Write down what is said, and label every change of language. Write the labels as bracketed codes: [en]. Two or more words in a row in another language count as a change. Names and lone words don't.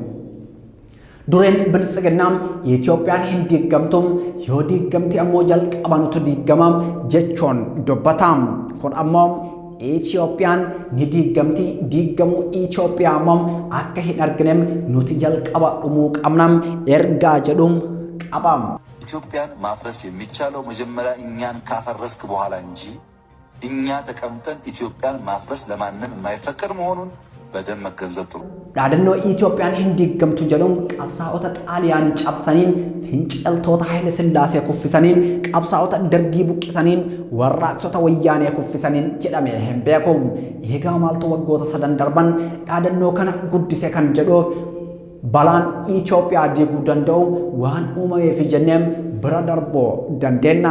[om] Dureen biltsiginnaa Itoophiyaan hin diigamtu yoo diigamte ammoo jalqabanutu diigama jechuun dubbata. Kun ammoo Itoophiyaan ni diigamti diigamuu Itoophiyaa ammoo akka hin arginem nuti jalqaba dhumuu qabna ergaa jedhuun qaba. [am] ኢትዮጵያን ማፍረስ የሚቻለው መጀመሪያ እኛን ካፈረስክ በኋላ እንጂ እኛ ተቀምጠን ኢትዮጵያን ማፍረስ ለማንም የማይፈቀድ መሆኑን በደንብ መገንዘብ ጥሩ። [om] Dhaadannoo Itoophiyaan hin diigamtu jedhuun qabsaa'ota Xaaliyaanii cabsaniin finciltoota Haayile Sillaasee kuffisaniin qabsaa'ota Dargii buqqisaniin warraaqsota wayyaanee kuffisaniin jedhamee hin beeku. Eegaa maaltu waggoota 3 darban dhaadannoo kana guddise kan jedhuuf balaan Itoophiyaa diiguu danda'u waan uumameef jenneem bira darbuu dandeenya.